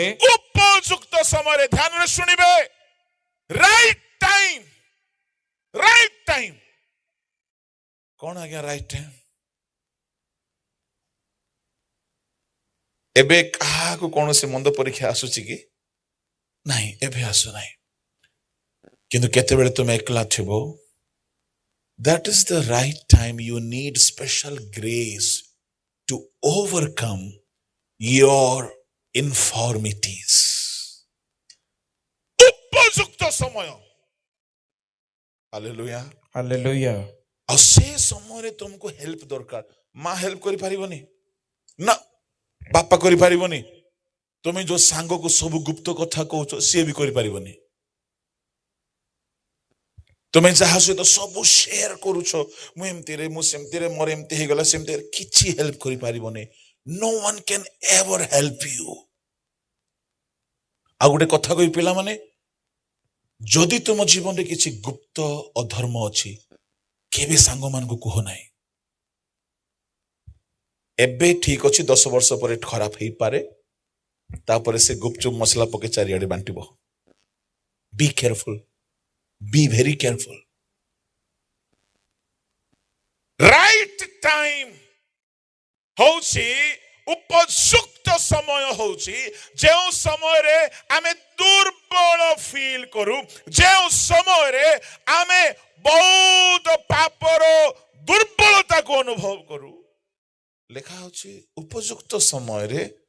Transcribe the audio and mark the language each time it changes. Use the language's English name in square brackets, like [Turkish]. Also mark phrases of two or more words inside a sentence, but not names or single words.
[Odia] ଉପଯୁକ୍ତ ସମୟରେ ଧ୍ୟାନରେ ଶୁଣିବେ [English] right time [Odia] କଣ ଆଜ୍ଞା [English] right time [Odia] ଏବେ କାହାକୁ କୌଣସି ମନ୍ଦ ପରୀକ୍ଷା ଆସୁଛି କି ନାହିଁ ଏବେ ଆସୁନାହିଁ କିନ୍ତୁ କେତେବେଳେ ତୁମେ ଏକଲା ଥିବ [English] that is the right time you need special grace to overcome your infirmities [Odia] ଉପଯୁକ୍ତ ସମୟ ହାଲେଲୁୟା ହାଲେଲୁୟା ଆଉ ସେ ସମୟରେ ତୁମକୁ ହେଲ୍ପ ଦରକାର ମା ହେଲ୍ପ କରିପାରିବନି ନା ବାପା କରିପାରିବନି ତୁମେ ଯୋଉ ସାଙ୍ଗକୁ ସବୁ ଗୁପ୍ତ କଥା କହୁଛ ସିଏ ବି କରିପାରିବନି ତୁମେ ଯାହା ସହିତ ସବୁ ସେୟାର କରୁଛ ମୁଁ ଏମିତିରେ ମୁଁ ସେମିତିରେ ମୋର ଏମିତି ହେଇଗଲା ସେମିତି କିଛି ହେଲ୍ପ କରିପାରିବନି [English] no one can ever help you [Odia] ଆଉ ଗୋଟେ କଥା କହି ପିଲାମାନେ ଯଦି ତୁମ ଜୀବନରେ କିଛି ଗୁପ୍ତ ଅଧର୍ମ ଅଛି କେବେ ସାଙ୍ଗମାନଙ୍କୁ କୁହ ନାହିଁ ଏବେ ଠିକ ଅଛି 10 ବର୍ଷ ପରେ ଖରାପ ହେଇପାରେ ତାପରେ ସେ ଗୁପଚୁପ ମସଲା ପକେଇ ଚାରିଆଡେ ବାଣ୍ଟିବ [English] be careful be very careful right time [Odia] ହଉଛି ଉପଯୁକ୍ତ ସମୟ ହଉଛି ଯେଉଁ ସମୟରେ ଆମେ ଦୁର୍ବଳ ଫିଲ୍ କରୁ ଯେଉଁ ସମୟରେ ଆମେ ବହୁତ ପାପର ଦୁର୍ବଳତାକୁ ଅନୁଭବ କରୁ ଲେଖା ହଉଛି ଉପଯୁକ୍ତ ସମୟରେ